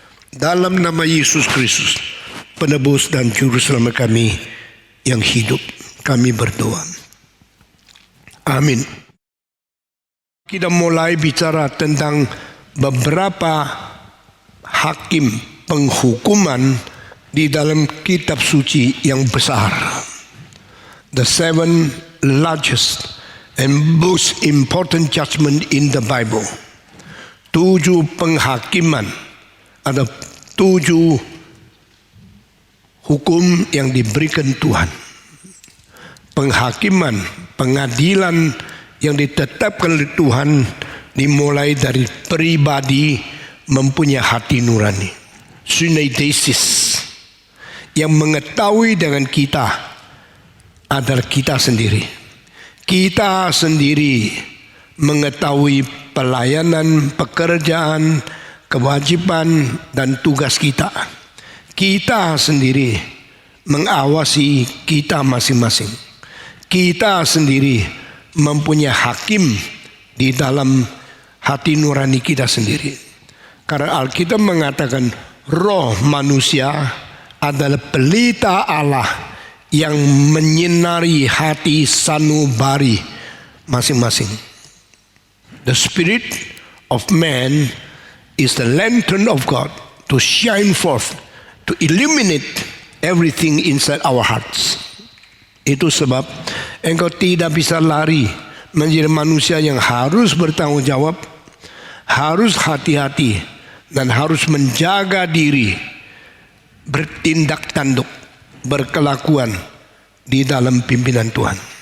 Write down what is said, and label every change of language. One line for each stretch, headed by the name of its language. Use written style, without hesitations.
Indonesian: Dalam nama Yesus Kristus, penebus dan juru selamat kami yang hidup, kami berdoa. Amin. Kita mulai bicara tentang beberapa hakim penghukuman di dalam kitab suci yang besar.
English: The 7 largest and most important judgment in the Bible.
Indonesian: 7 penghakiman, ada 7 hukum yang diberikan Tuhan. Penghakiman, pengadilan yang ditetapkan oleh Tuhan dimulai dari pribadi mempunyai hati nurani. Syneidesis, yang mengetahui dengan kita adalah kita sendiri. Kita sendiri mengetahui pelayanan, pekerjaan, kewajiban dan tugas kita. Kita sendiri mengawasi kita masing-masing. Kita sendiri mempunyai hakim di dalam hati nurani kita sendiri. Karena Alkitab mengatakan roh manusia adalah pelita Allah yang menyinari hati sanubari masing-masing.
English: The spirit of man is the lantern of God to shine forth, to illuminate everything inside our hearts.
Indonesian: Itu sebab engkau tidak bisa lari menjadi manusia yang harus bertanggung jawab, harus hati-hati, dan harus menjaga diri, bertindak tanduk, berkelakuan di dalam pimpinan Tuhan.